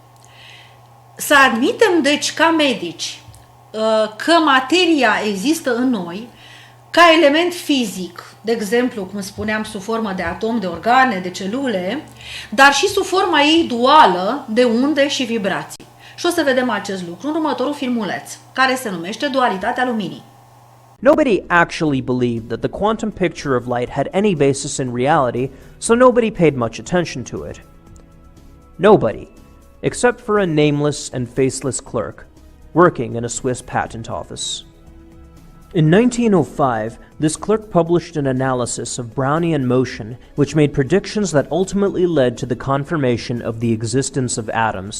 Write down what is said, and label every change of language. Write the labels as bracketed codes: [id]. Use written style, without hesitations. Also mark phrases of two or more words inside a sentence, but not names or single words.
[ro] Să admitem, deci, ca medici, că materia există în noi, ca element fizic, de exemplu, cum spuneam, sub formă de atom, de organe, de celule, dar și sub forma ei duală de unde și vibrații. Și o să vedem acest lucru în următorul filmuleț, care se numește Dualitatea Luminii. [en] Nobody actually believed that the quantum picture of light had any basis in reality, so nobody paid much attention to it. Nobody, except for a nameless and faceless clerk, working in a Swiss patent office. In 1905, this clerk published an analysis of Brownian motion which made predictions that ultimately led to the confirmation of the existence of atoms.